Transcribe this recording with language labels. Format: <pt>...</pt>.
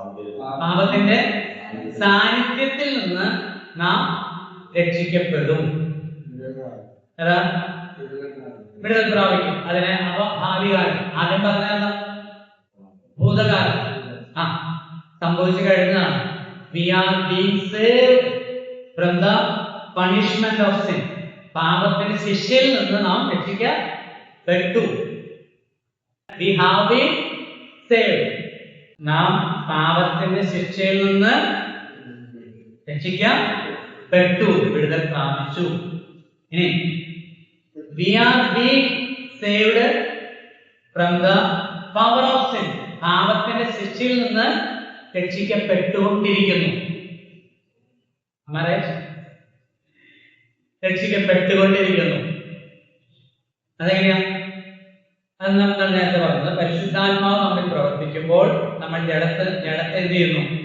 <ml>പാപത്തിന്റെ സാന്നിധ്യത്തിൽ നിന്ന് നാം രക്ഷിക്കപ്പെടും. ഏതാ? വിടുതൽ പ്രാപിക്കും. അതിനെ ഭാവികാലം. ആദ്യം പറഞ്ഞ ഭൂതകാലം സംഭവിച്ചു കഴിഞ്ഞതാണ്.</ml> <en>We are being saved from the punishment of sin.</en> <ml>പാപത്തിന്റെ ശിക്ഷയിൽ നിന്ന് നാം രക്ഷിക്കപ്പെട്ടു.</ml> <en>We have been saved.</en> <ml>നാം പാപത്തിന്റെ ശിക്ഷയിൽ നിന്ന് രക്ഷിക്കപ്പെട്ടു, വിടുതൽ പ്രാപിച്ചു.</ml> <en>ഇനി we are being saved from the power of sin.</en> <ml>പാപത്തിന്റെ ശിക്ഷയിൽ നിന്ന് രക്ഷിക്കപ്പെട്ടുകൊണ്ടിരിക്കുന്നു. രക്ഷിക്കപ്പെട്ടുകൊണ്ടിരിക്കുന്നു. അതെങ്ങനെയാ? അത് നമ്മൾ നേരത്തെ പറഞ്ഞത്, പരിശുദ്ധാത്മാവ് നമ്മിൽ പ്രവർത്തിക്കുമ്പോൾ നമ്മൾ ജഡത്തെ എന്ത് ചെയ്യുന്നു?</ml>